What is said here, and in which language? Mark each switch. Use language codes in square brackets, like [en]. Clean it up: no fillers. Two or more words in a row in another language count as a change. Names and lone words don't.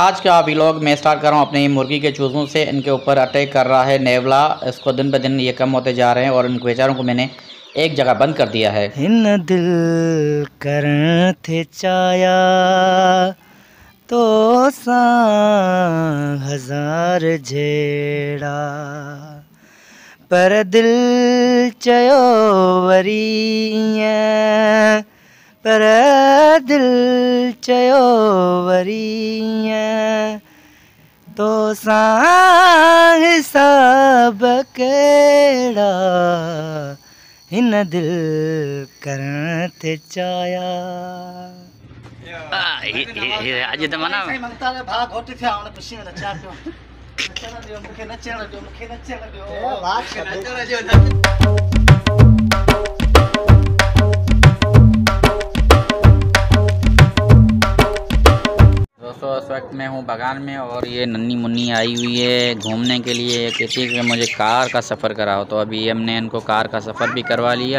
[hi] आज का व्लॉग मैं स्टार्ट कर रहा हूं अपनी मुर्गी के चूज़ों से। इनके ऊपर अटैक कर रहा है नेवला। इसको दिन ब दिन ये कम होते जा रहे हैं और इन बेचारों को मैंने एक जगह बंद कर दिया है। [sd] हिन दिल करन थे चाया तो सा हजार झेड़ा पर दिल चयो वरी पर दिल चयो वरी तो सा हिसाब केड़ा हिन दिल करन थे चाया। अॼु त माना भाग घोट थिया हाणे ख़ुशी में नचा पियो। नचण ॾियो मूंखे, नचण ॾियो मूंखे, नचण ॾियो। [hi] दोस्तों इस वक्त मैं हूँ बागान में और ये नन्ही मुन्नी आई हुई है घूमने के लिए। कहती है कि मुझे कार का सफ़र कराओ, तो अभी हमने इनको कार का सफ़र भी करवा लिया।